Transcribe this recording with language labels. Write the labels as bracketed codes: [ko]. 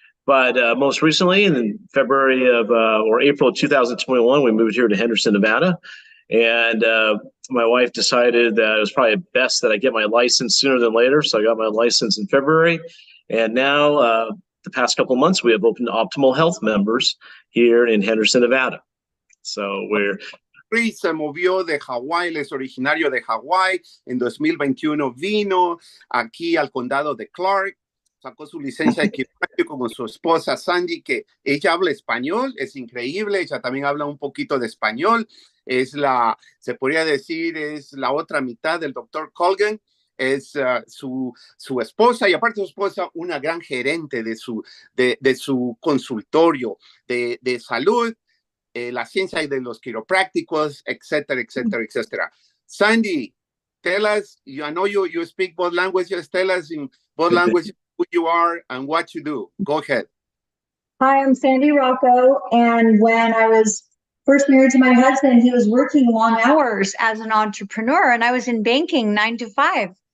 [en] But most recently, in February of or April of 2021, we moved here to Henderson, Nevada. And my wife decided that it was probably best that I get my license sooner than later. So I got my license in February. And now, the past couple of months, we have opened Optimal Health members here in Henderson, Nevada. So we're... [es] Chris se movió de Hawái, él es originario de Hawái. En 2021 vino aquí al condado de Clark. Sacó su licencia de quiropráctico con su esposa Sandy, que ella habla español, es increíble, ella también habla un poquito de español, se podría decir, es la otra mitad del doctor Colgan, es su esposa, y aparte de su esposa, una gran gerente de su consultorio de salud, la ciencia de los quiroprácticos, etcétera, etcétera, etcétera. [en] Sandy, tell us, I know you speak both languages, tell us in both languages who you are and what you do. Go ahead. Hi, I'm Sandy Rocco. And when I was first married to my husband, he was working long hours as an entrepreneur, and I was in banking 9 to 5.